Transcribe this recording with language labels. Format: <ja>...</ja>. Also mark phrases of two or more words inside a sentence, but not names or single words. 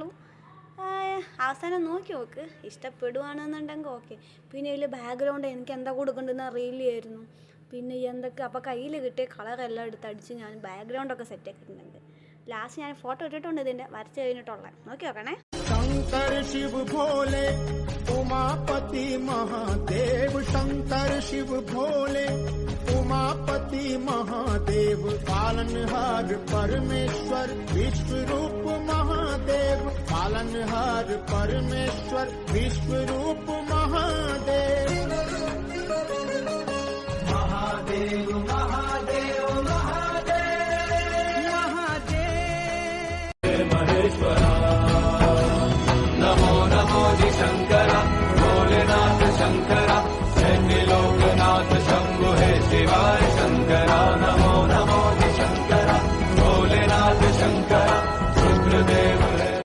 <ml>അവസാനം നോക്ക്, ഇഷ്ടപ്പെടുവാണെന്നുണ്ടെങ്കിൽ ഓക്കെ. പിന്നെ ഇതിൽ ബാക്ക്ഗ്രൗണ്ട് എനിക്ക് എന്താ കൊടുക്കേണ്ടതെന്ന് അറിയില്ലായിരുന്നു. പിന്നെ എന്തൊക്കെ അപ്പോൾ കയ്യിൽ കിട്ടിയ കളറെല്ലാം എടുത്തടിച്ച് ഞാൻ ബാക്ക്ഗ്രൗണ്ടൊക്കെ സെറ്റ് ആക്കിയിട്ടുണ്ട്. ലാസ്റ്റ് ഞാൻ ഫോട്ടോ ഇട്ടിട്ടുണ്ട് ഇതിൻ്റെ വരച്ച് കഴിഞ്ഞിട്ടുള്ളത്. നോക്കണേ.</ml> <hi>शंकर शिव भोले उमापति महादेव, शंकर शिव भोले उमापति महादेव, पालनहार परमेश्वर विश्व रूप महादेव, पालनहार परमेश्वर विश्व रूप महादेव। महादेव महादेव महादेव महादेव महेश्वरा, नमो नमो जी शंकरा, भोलेनाथ शंकरा, लोकनाथ शंभु हे शिवाय शंकरा, नमो नमो जी शंकरा, भोलेनाथ शंकरा, रुद्रदेव है।</hi>